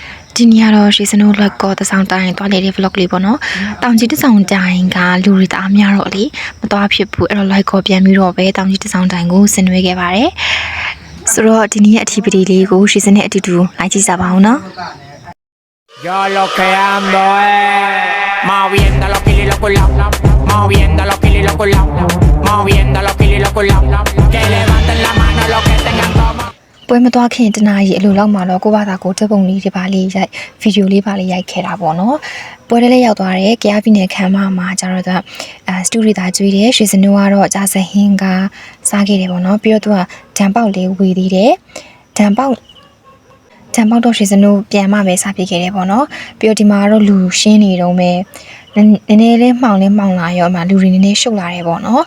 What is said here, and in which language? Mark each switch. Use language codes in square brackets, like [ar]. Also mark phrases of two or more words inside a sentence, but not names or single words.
[my] ဒီနေ့ကတော့ရှေ့စနိုးလက်ကောတဆောင်တိုင်းတွားလေတဲ့ vlog လေးပေါ့နော်တောင်ကြီးတဆောင်တိုင်းကလူတွေတအားများတော့လေမတွားဖြစ်ဘူးအဲ့တော့ like ကောပြန်ပြီးတော့ပဲတောင်ကြီးတဆောင်တိုင်းကိုဆင်နွှဲခဲ့ပါတယ်ဆိုတော့ဒီနေ့ရဲ့အထီးပတိလေးကိုရှေ့စနဲ့အတူတူလိုက်ကြည့်ကြပါအောင်နော် [es] Yo lo que ando es moviendo los kilos y los culos, moviendo los kilos y los culos, moviendo los kilos y los culos, que levanten la mano los que tengan como [my] ပွဲမတွားခင်တနာရီအလိုလောက်မှာတော့ကိုဘာသာကိုတက်ပုံလေးတွေပါလေးရိုက်ဗီဒီယိုလေးပါလေးရိုက်ခဲ့တာပေါ့နော်ပွဲလေးရောက်သွားတယ်ကြားပြီးနေခမ်းမမှာကျတော့သူကစတူဒီသားကျွေးတယ်ရွှေစနိုးကတော့ကြာစဟင်းကစားခဲ့တယ်ပေါ့နော်ပြီးတော့သူက ဒံပေါက်လေးဝေသေးတယ်ဒံပေါက်တော့ရွှေစနိုးပြန်မှပဲစားပြခဲ့တယ်ပေါ့နော်ပြီးတော့ဒီမှာကတော့လူရှင်းနေတော့မယ်နည်းနည်းလေးမှောင်လာရောအမှလူတွေနည်းနည်းရှုပ်လာတယ်ပေါ့နော်